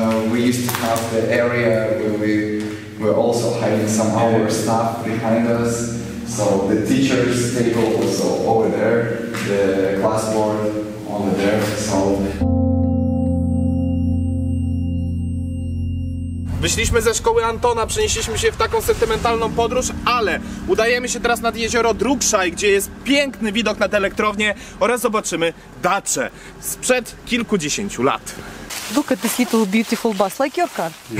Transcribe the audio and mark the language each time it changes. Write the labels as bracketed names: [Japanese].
[English] We used to have the area where we were also hiding some of our stuff behind us. So the teacher's table was over there, the classboard over there. So [Polish] Wyszliśmy ze szkoły Antona, przenieśliśmy się w taką sentymentalną podróż, ale udajemy się teraz nad jezioro Drugszaj, gdzie jest piękny widok nad elektrownię oraz zobaczymy dacze sprzed kilkudziesięciu lat. [English] Look at this little beautiful bus, like your car.